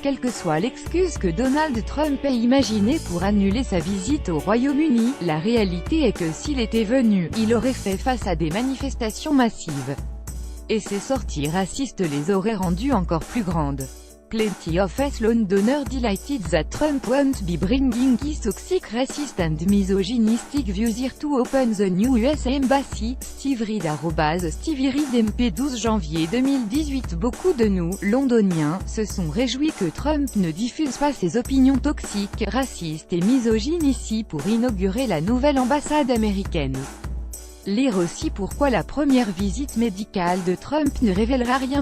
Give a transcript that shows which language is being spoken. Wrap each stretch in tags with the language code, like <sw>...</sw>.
<fr>Quelle que soit l'excuse que Donald Trump ait imaginée pour annuler sa visite au Royaume-Uni, la réalité est que s'il était venu, il aurait fait face à des manifestations massives. Et ces sorties racistes les auraient rendues encore plus grandes.</fr> <en>Plenty of Londoner delighted that Trump won't be bringing his toxic, racist and misogynistic views here to open the new US Embassy.</en> <fr>Steve Reed @Stevie Reed MP 12 janvier 2018. Beaucoup de nous, londoniens, se sont réjouis que Trump ne diffuse pas ses opinions toxiques, racistes et misogynes ici pour inaugurer la nouvelle ambassade américaine. Lire aussi pourquoi la première visite médicale de Trump ne révélera rien.</fr>